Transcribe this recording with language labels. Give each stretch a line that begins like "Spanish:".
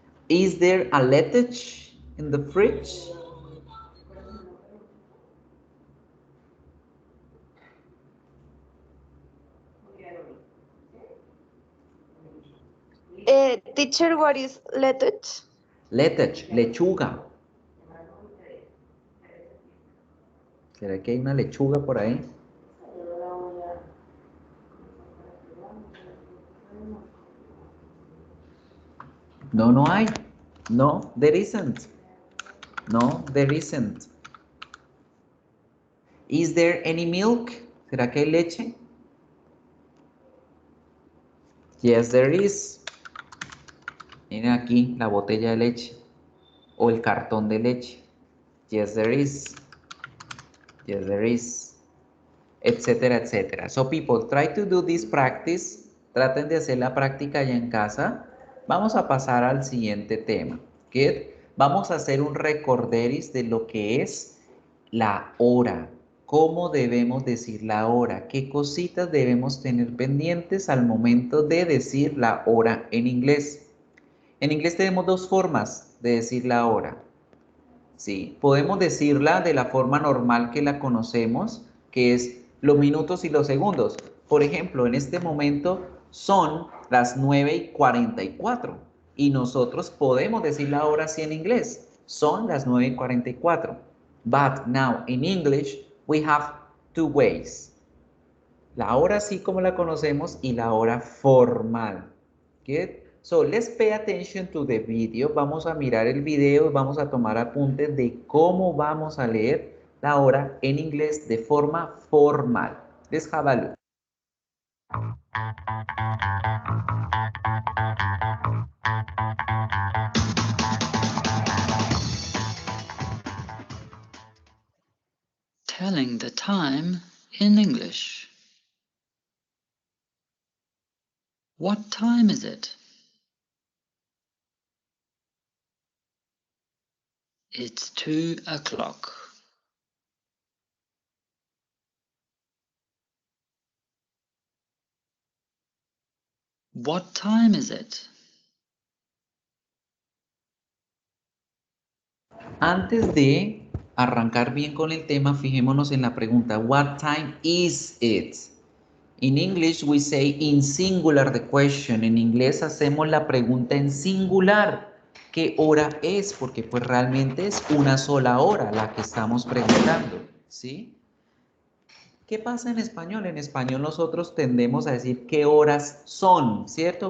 English: Is there a lettuce in the fridge? Teacher, what is lettuce? Lettuce, lechuga.
Spanish: ¿Será que hay una lechuga por ahí? No, no hay.
English: No, there isn't. No, there isn't. Is there any milk?
Spanish: ¿Será que hay leche?
English: Yes, there is.
Spanish: Miren aquí la botella de leche o el cartón de leche.
English: Yes, there is. Yes, there is.
Spanish: Etcétera, etcétera.
English: So people, try to do this practice.
Spanish: Traten de hacer la práctica ya en casa. Vamos a pasar al siguiente tema.
English: Good.
Spanish: Vamos a hacer un recorderis de lo que es la hora. ¿Cómo debemos decir la hora? ¿Qué cositas debemos tener pendientes al momento de decir la hora en inglés? En inglés tenemos dos formas de decir la hora. ¿Sí? Podemos decirla de la forma normal que la conocemos, que es los minutos y los segundos. Por ejemplo, en este momento son las 9:44 y nosotros podemos decir la hora así en inglés. Son las 9:44.
English: But now in English we have two ways.
Spanish: La hora así como la conocemos y la hora formal.
English: Good? So let's pay attention to the video.
Spanish: Vamos a mirar el video y vamos a tomar apuntes de cómo vamos a leer la hora en inglés de forma formal.
English: Let's have a look. Telling the time in English. What time is it? It's 2 o'clock. What time is it?
Spanish: Antes de arrancar bien con el tema, fijémonos en la pregunta,
English: what time is it? In English we say in singular the question.
Spanish: En inglés hacemos la pregunta en singular. ¿Qué hora es? Porque pues realmente es una sola hora la que estamos preguntando, ¿sí? ¿Qué pasa en español? En español nosotros tendemos a decir qué horas son, ¿cierto?